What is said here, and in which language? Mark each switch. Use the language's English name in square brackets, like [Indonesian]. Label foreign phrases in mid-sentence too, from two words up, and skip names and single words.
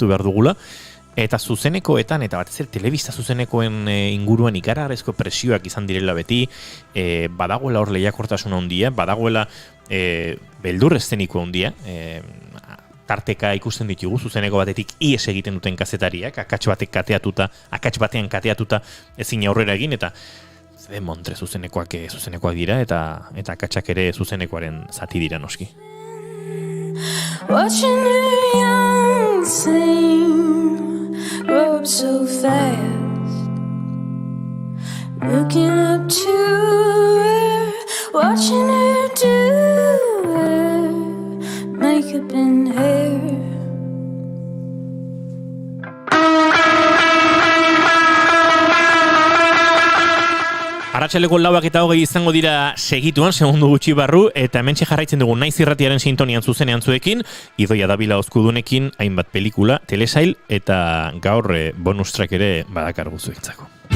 [Basque] behar dugula, eta zuzenekoetan, eta batez ere telebista zuzenekoen inguruan ikaragarrizko presioak izan direla beti, badagoela hor lehiakortasuna handia, badagoela beldur eszeniko handia, tarteka ikusten ditugu zuzeneko batetik ies egiten duten kazetariak, akats batean kateatuta ezin aurrera egin, eta Montre zuzenekoak dira, eta akatsak ere zuzenekoaren zati dira noski. [English] Watching a young thing grow up so fast. Looking up to her, watching her do her makeup and hair. [Basque] Arratsaleko 4:20 izango dira segituan, segundu gutxi barru, eta hementxe jarraitzen dugu Naiz Irratiaren sintonian zuzenean zuekin, Idoia Davila Ozkudunekin hainbat pelikula, telesail, eta gaur bonus track ere badakargu zuentzako.